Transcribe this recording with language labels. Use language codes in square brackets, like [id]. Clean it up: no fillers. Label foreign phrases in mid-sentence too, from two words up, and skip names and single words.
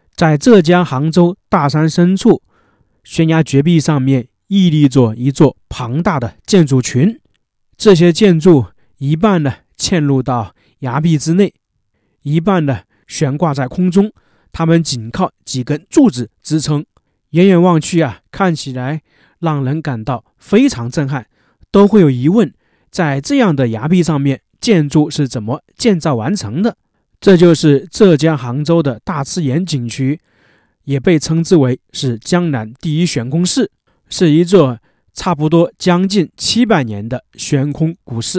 [zh] 在浙江杭州大山深處，懸崖絕壁上面屹立着一座龐大的建築群，這些建築一半呢嵌入到崖壁之內，一半呢懸掛在空中，它們僅靠幾根柱子支撐，遠遠望去啊，看起來讓人感到非常震撼，都會有疑問，在這樣的崖壁上面，建築是怎麼建造完成的？這就是浙江杭州的大池岩景區，也被稱之為是江南第一懸空寺，是一座差不多將近700年的懸空古寺。